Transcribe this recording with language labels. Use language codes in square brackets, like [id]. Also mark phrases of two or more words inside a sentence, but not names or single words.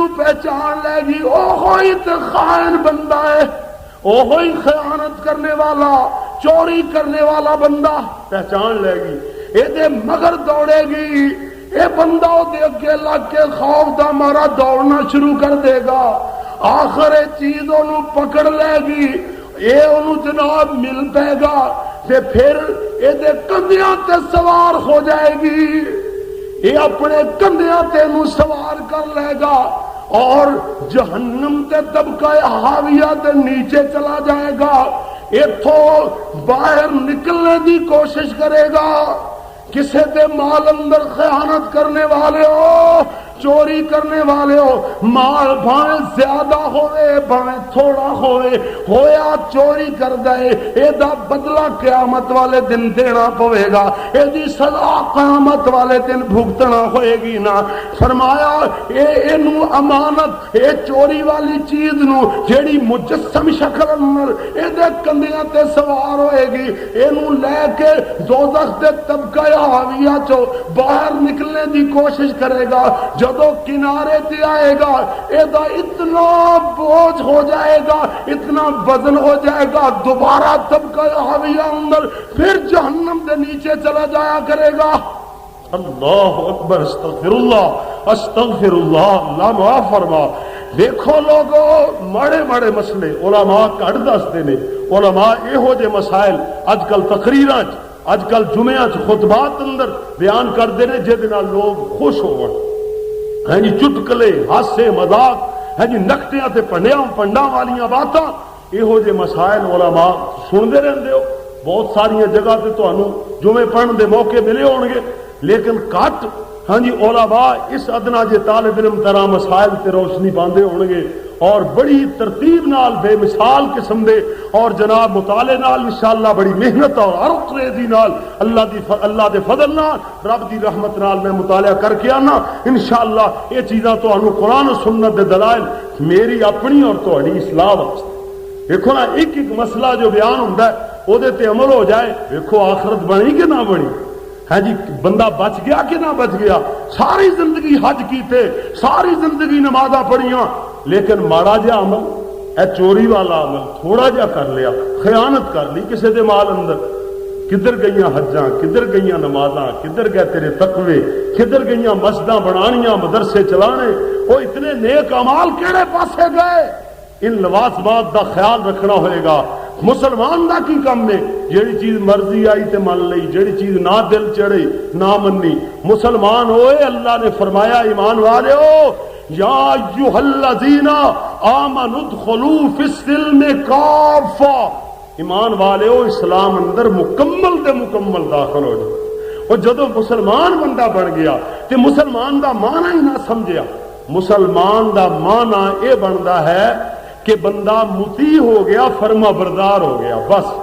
[pa] پہچان لے گی، او ہوئی تے خائن بندہ ہے، او ہوئی خیانت کرنے والا، چوری کرنے والا بندہ پہچان لے گی، اے دے مگر دوڑے گی، اے بندہ دے اگے لگ کے خوف دا مارا دوڑنا شروع کر دے گا، آخر چیز انہوں پکڑ لے گی، اے انہوں جناب مل پے گا، تے پھر اے دے کندیاں تے سوار ہو جائے گی، یہ اپنے کندھیاں تے نو سوار کر لے گا اور جہنم تے طبقہ حاویہ تے نیچے چلا جائے گا، ایتھوں باہر نکلنے دی کوشش کرے گا، کسے تے مال اندر خیانت کرنے والے ہو، چوری کرنے والے ہو، مال بھاویں زیادہ ہوئے بھاویں تھوڑا ہوئے، ہویا چوری کر گئے، اے دا بدلہ قیامت والے دن دینا پوے گا، اے دی سزا قیامت والے دن بھگتنا ہوئے گی نا۔ فرمایا اے نو امانت، اے چوری والی چیز نو جیڑی مجسم شکل اندر اے دے کندیاں تے سوار ہوئے گی، اے نو لے کے دوزخ دے طبقہ حاویہ چو باہر نکلنے دی کوشش کرے گا، جدو کنارے تے آئے گا اے دا اتنا بوجھ ہو جائے گا، اتنا وزن ہو جائے گا، دوبارہ طبقہ حاویہ اندر پھر جہنم دے نیچے چلا جایا کرے گا۔ [ar] اللہ اکبر، استغفر اللہ استغفر اللہ، [pa] اللہ معاف فرما۔ دیکھو لوگو ماڑے ماڑے مسئلے علماء کٹ دستے نے، علماء یہو جے مسائل اج کل تقریراں اج کل جمعہ خطبات اندر [ur] بیان کرتے ہیں [pa] جہد نال لوگ خوش ہون، ہیں جی چٹکلے ہاسے مذاق، ہیں جی نکٹیاں تے پنڈاں والیاں باتاں، یہو جے مسائل علماء سنتے رہندے ہو، بہت ساری جگہ تے تانوں جمعے پڑھن دے موقع ملے ہون گے، لیکن کٹ ہاں جی علماء اس ادنا جے طالب علم طرح مسائل تے روشنی پاندے ہون گے، اور بڑی ترتیب نال بے مثال قسم دے اور جناب مطالعے نال انشاءاللہ بڑی محنت اور عرق ریزی نال اللہ دے فضل نال رب دی رحمت نال میں مطالعہ کر کے آنا انشاءاللہ یہ چیزاں تانوں قرآن و سنت دے دلائل میری اپنی اور تہاڈی اصلاح واسطے دیکھو نا ایک ایک مسئلہ جو بیان ہوندا ہے او دے تے عمل ہو جائے دیکھو آخرت بنی کہ نہ بنی ہے جی بندہ بچ گیا کہ نہ بچ گیا ساری زندگی حج کیتے ساری زندگی نمازاں پڑھیاں لیکن ماڑا جا عمل اے چوری والا عمل تھوڑا جا کر لیا خیانت کر لی کسی دے مال اندر کدھر گئیاں حجاں کدھر گئیاں نمازاں کدھر گئے تیرے تقوی کدھر گئیاں مسجداں بنانیاں مدرسے چلانے وہ اتنے نیک اعمال کیڑے پاسے گئے ان لوازمات دا خیال رکھنا ہوئے گا مسلمان دا کی کم نے جیڑی چیز مرضی آئی تے مان لئی جیڑی چیز نہ دل چڑھی نہ منی مسلمان ہوئے اللہ نے فرمایا ایمان والے ہو [ar] یا ایھا الذین آمنوا ادخلوا فی السلم کافہ [pa] ایمان والے ہو اسلام اندر مکمل دے مکمل داخل ہو جاؤ اور جدو مسلمان بندہ بن گیا تے مسلمان دا معنی ہی نہ سمجھیا مسلمان دا معنی اے بندا ہے کہ بندہ مطیع ہو گیا فرما بردار ہو گیا بس